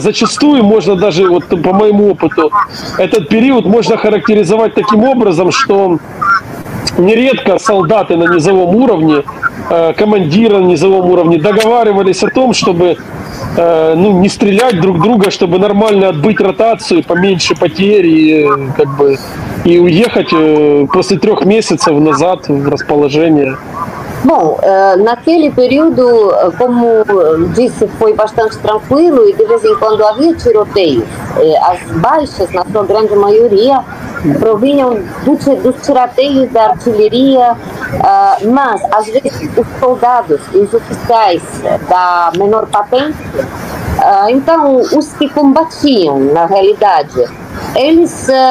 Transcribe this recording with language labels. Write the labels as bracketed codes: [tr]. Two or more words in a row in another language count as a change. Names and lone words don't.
[ru] Зачастую можно даже, вот по моему опыту, этот период можно характеризовать таким образом, что нередко солдаты на низовом уровне, командиры на низовом уровне договаривались о том, чтобы не стрелять друг друга, чтобы нормально отбыть ротацию, поменьше потерь и уехать после 3 месяцев назад в расположение. [pt] Bom, naquele período, como disse, foi bastante tranquilo e de vez em quando havia tiroteios. As baixas, na sua grande maioria, provinham dos tirateios da artilharia, mas às vezes os soldados e os oficiais da menor patente, então os que combatiam na realidade, eles